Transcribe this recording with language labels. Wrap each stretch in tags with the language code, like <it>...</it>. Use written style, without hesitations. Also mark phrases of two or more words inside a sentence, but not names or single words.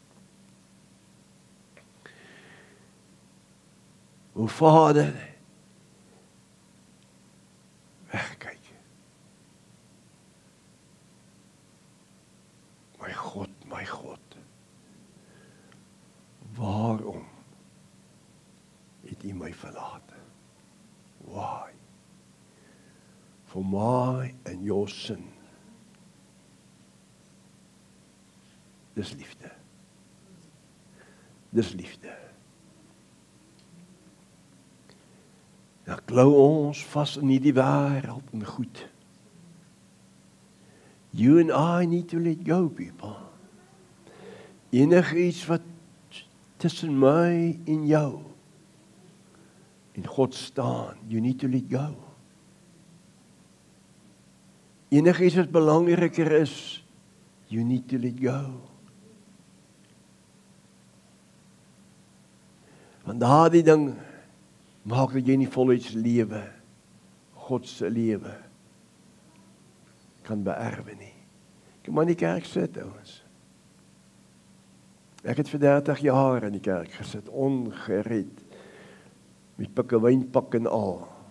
<af>O Vader, wegkyk. My God, waarom het U my verlaat?</af> <en>Why? For my and your sin.</en> <af>Dis liefde. Dis liefde. Dan klou ons vas in hierdie wêreld en goed.</af> <en>You and I need to let go, people.</en> <af>Enigiets wat tussen my en jou en God staan,</af> <en>you need to let go.</en> <af>Enigiets wat belangriker is,</af> <en>you need to let go.</en> <af>Want daardie ding maak dat jy nie voluit lewe, God se lewe, kan beerwe nie. Ek moet in die kerk sit, ouens. Ek het vir 30 jaar in die kerk gesit, ongered, met pikkewynpak en al.</af>